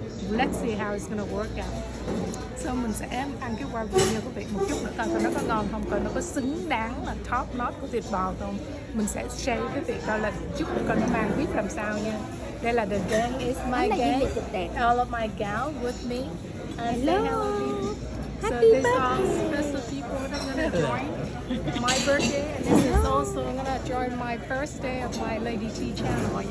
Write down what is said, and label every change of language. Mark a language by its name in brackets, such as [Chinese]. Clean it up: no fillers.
[English] Let's see how it's gonna work out. [Vietnamese] So mình sẽ ăn cái Wagyu nha quý vị, một chút nữa coi nó có ngon không, coi nó có xứng đáng là top notch của thịt bò không. Mình sẽ share với quý vị coi là chút nữa coi nó mang beef làm sao nha. Đây là [English] the gang is my gang, all of my gal with me. Hello. So this all special people that are gonna join my birthday, and this is also gonna join my first day of my Lady T channel.